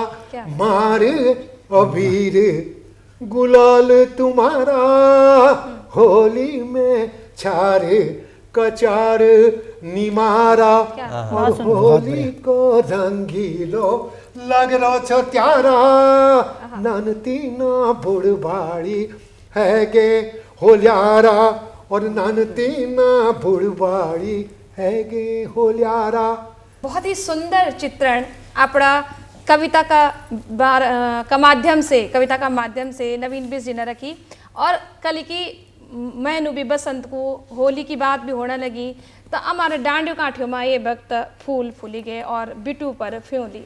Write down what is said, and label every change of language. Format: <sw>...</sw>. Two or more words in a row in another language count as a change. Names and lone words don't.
<gbm>मार अबीर गुलाल तुम्हारा होली में छारे कचार निमारा और होली को रंगीलो लग रो छो त्यारा ननती ना बुढ़बाड़ी है गे होल्यारा और ननती ना बुढ़बाड़ी है गे होल्यारा।</gbm> <hi>बहुत ही सुंदर चित्रण अपना कविता का माध्यम से नवीन बिस जी ने रखी।</hi> <gbm>और कल की मैनू भी बसंत को होली की बात भी होने लगी तो हमारे डांडियों काठियों में ये वक्त फूल फूली गए और बिटू पर फ्योली</gbm>